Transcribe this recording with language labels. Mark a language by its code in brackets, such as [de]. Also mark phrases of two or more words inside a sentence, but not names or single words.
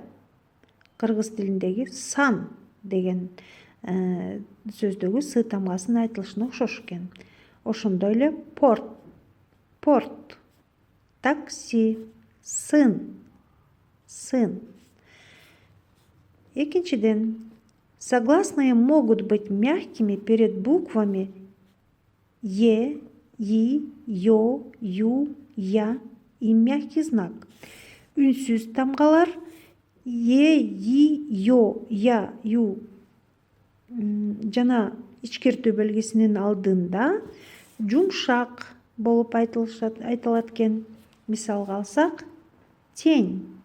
[ky] Кыргыз тилиндеги сан деген сөздөгү С тамгасынын айтылышына окшош экен. Ошондой эле порт. Такси. Сын. Экинчиден, [ru] согласные могут быть мягкими перед буквами Е, И, Ё, Ю, Я и мягкий знак. [ky] Үнсүз тамгалар Е, И, Ё, Я, Ю жана ичкертүү белгисинин алдында жумшак болуп айтылат экен. Мисалга алсак, тень.